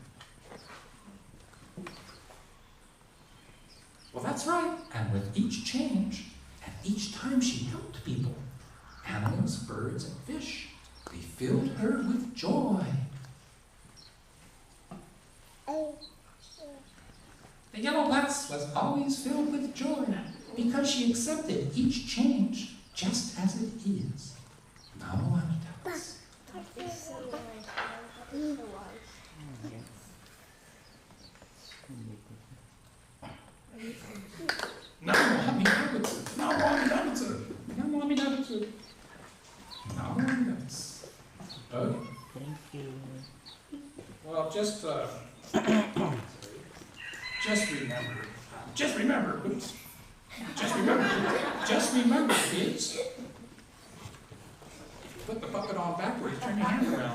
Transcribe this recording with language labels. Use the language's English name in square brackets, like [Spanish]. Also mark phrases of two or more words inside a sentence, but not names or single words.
[English] Well, that's right, and with each change, and each time she helped people, animals, birds, and fish, they filled her with joy. The yellow bus was always filled with joy because she accepted each change just as it is. [Sanskrit] Namo Amitabha. Namo Amitabha. Namo Amitabha. Namo Amitabha. Namo Amitabha. Okay. [English] Thank you. Well, just remember, oops. Just remember, kids. Put the bucket on backwards, turn your hand around.